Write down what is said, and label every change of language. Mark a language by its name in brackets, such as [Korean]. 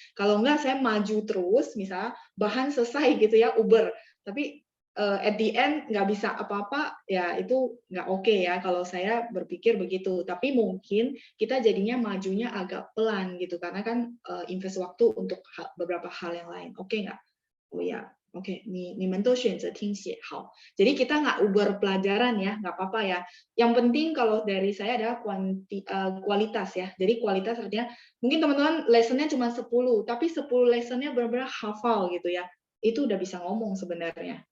[Indonesian] Kalau enggak, saya maju terus, misalnya bahan selesai gitu ya, Uber. Tapi [English] at the end [Indonesian] nggak bisa apa-apa, ya itu nggak oke ya kalau saya berpikir begitu. Tapi mungkin kita jadinya majunya agak pelan gitu, karena kan invest waktu untuk beberapa hal yang lain. Oke nggak? Oh ya. [Chinese] Oke, 你们都选择听写好. [Indonesian] Jadi kita nggak uber pelajaran ya, nggak apa-apa ya. Yang penting kalau dari saya adalah kualitas ya. Jadi kualitas artinya mungkin teman-teman lessonnya cuma 10, tapi 10 lessonnya benar-benar hafal gitu ya. Itu udah bisa ngomong sebenarnya.